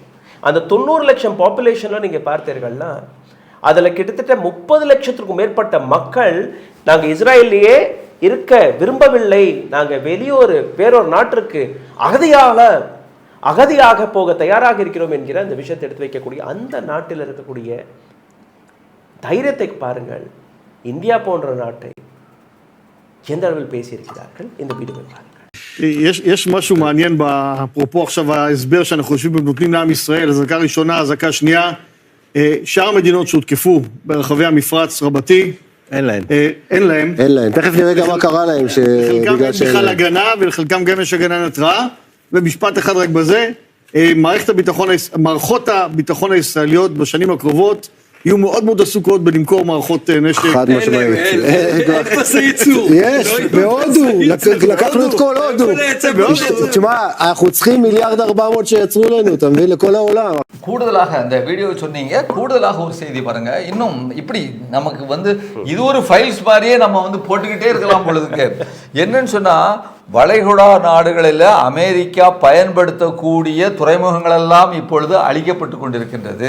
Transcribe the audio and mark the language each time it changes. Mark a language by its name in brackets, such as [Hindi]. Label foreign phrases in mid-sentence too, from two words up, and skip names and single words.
[Tamil] அந்த 90 லட்சம் பாப்புலேஷனில் நீங்கள் பார்த்தீர்கள்னா அதில் கிட்டத்தட்ட 30 லட்சத்திற்கும் மேற்பட்ட மக்கள் நாங்கள் இஸ்ரேலிலேயே இருக்க விரும்பவில்லை, நாங்கள் வேறொரு நாட்டிற்கு அகதியாக போக தயாராக இருக்கிறோம் என்கிற அந்த விஷயத்தை எடுத்து வைக்கக்கூடிய அந்த நாட்டில் இருக்கக்கூடிய தைரியத்தை பாருங்கள். இந்தியா போன்ற நாட்டை எந்த அளவில் பேசியிருக்கிறார்கள் இந்த வீடியோவை பாருங்கள். [Hebrew] יש משהו מעניין אפרופו עכשיו ההסבר שאנחנו חושבים ונותנים לעם ישראל, אזעקה ראשונה, אזעקה שנייה, שאר המדינות שהותקפו ברחבי המפרץ רבתי, אין להם. תכף נראה גם מה קרה להם. לחלקם אין בכלל הגנה ולחלקם גם יש הגנה התראה. ומשפט אחד רק בזה, מערכות הביטחון הישראליות בשנים הקרובות יהיו מאוד מאוד עסוקות בלמכור מערכות נשק. חד משמעית. אין פסי ייצור. יש, בהודו, לקחנו את כל הודו. תשמע, אנחנו צריכים 1,400,000,000 שיצרו לנו, אתה מבין, לכל העולם. [Tamil] கூடுதலாக அந்த வீடியோ சொன்னீங்க, கூடுதலாக ஒரு செய்தி பாருங்க. இன்னும் இப்படி நமக்கு வந்து இது ஒரு ஃபைல்ஸ் மாதிரியே நம்ம வந்து போட்டுக்கிட்டே இருக்கலாம் பொழுதுக்கு. என்னன்னு சொன்னா, வளைகுடா நாடுகளில் அமெரிக்கா பயன்படுத்தக்கூடிய துறைமுகங்கள் எல்லாம் இப்பொழுது அழிக்கப்பட்டு கொண்டிருக்கின்றது.